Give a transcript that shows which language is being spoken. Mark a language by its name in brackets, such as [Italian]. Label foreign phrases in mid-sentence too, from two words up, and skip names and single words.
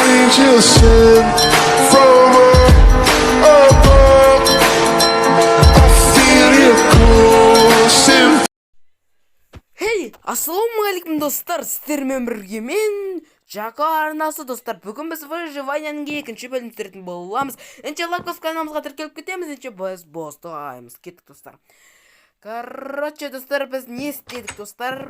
[English] angel sent from above. I feel you close. [Kazakh] Хей, ассалаумағалейкум достар, сіздермен бірге мен Жако арнасы достар. Бүгін біз выживанияның екінші бөлімін түсіретін боламыз. Энче лайкос каналымызға тіркеліп кетеміз, энче біз бастаймыз. Кеттік достар. Короче достар, біз не істедік достар?